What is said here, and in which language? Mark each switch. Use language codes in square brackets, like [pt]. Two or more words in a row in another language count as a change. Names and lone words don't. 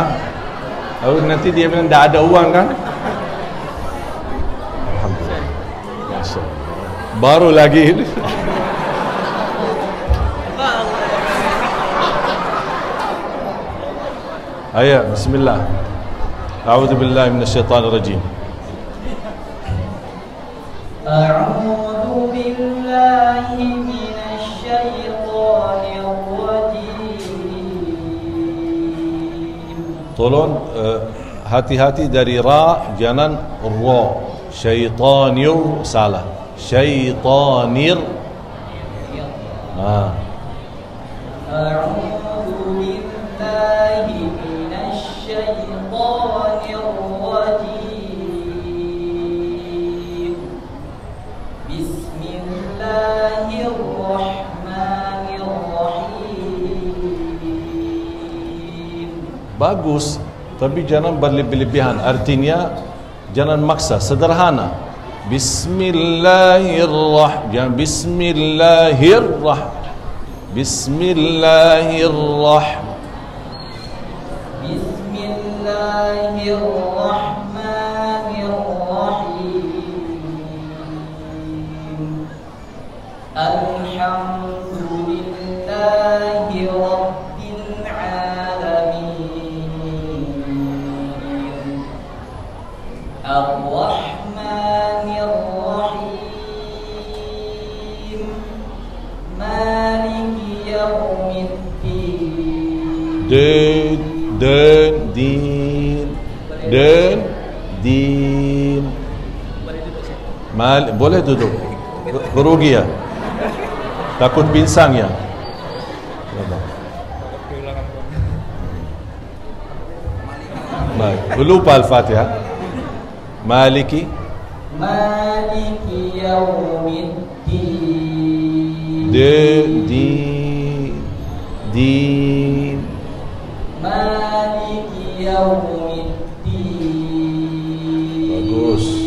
[id] Lalu nanti dia bilang tak ada uang kan? Alhamdulillah. Baru lagi. Ayo, bismillah. [ar] أعوذ بالله من الشيطان الرجيم. أعوذ بالله من الشيطان الرجيم. [id] Tolong hati-hati dari ra, jangan ra. Syaitanir salah. Syaitanir. [ar] أعوذ بالله من الشيطان الرجيم. Bismillahirrahmanirrahim. [id] Bagus, tapi jangan berlebih-lebihan. Artinya jangan maksa, sederhana. [ar] Bismillahirrahmanirrahim. [id] Jangan bismillahirrahmanirrahim. [ar] Bismillahirrahmanirrahim. Bismillahirrahmanirrahim. الحمد لله رب العالمين. الرحمن الرحيم. مالك يوم الدين. Din. [id] Boleh duduk. Kerugi ya. Takut pinsang ya. Baik. Lupa Al-Fatihah. [ar] Maliki yaumiddin. Din. مالك يوم الدين. [id] Bagus.